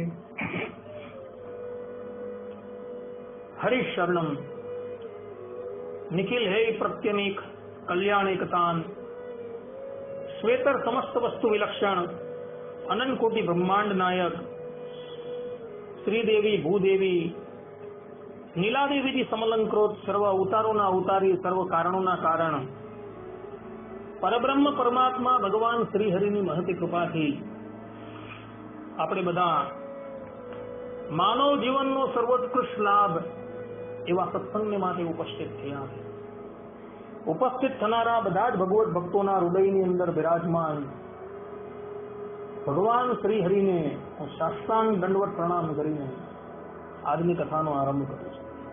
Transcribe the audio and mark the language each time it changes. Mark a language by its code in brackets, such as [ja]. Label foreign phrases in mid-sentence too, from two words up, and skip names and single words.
[sa] हरिशरणम निखिल है प्रत्यनीक कल्याणिकतान श्वेतर समस्त वस्तु विलक्षण अनंत कोटि ब्रह्मांड नायक श्रीदेवी भूदेवी नीलादेवी जी समलंकृत सर्व अवतारों अवतारी सर्व कारणों कारण परब्रह्म परमात्मा भगवान [gu] શ્રીહરિની મહતી કૃપા થી આપણે બધા માનવ જીવનનો સર્વોત્કૃષ્ટ લાભ એવા સત્સંગને માટે ઉપસ્થિત થયા છે। ઉપસ્થિત થનારા બધા જ ભગવત ભક્તોના હૃદયની અંદર બિરાજમાન ભગવાન શ્રીહરિને હું સાષ્ટાંગ દંડવત પ્રણામ કરીને આજની કથાનો આરંભ કરું છું।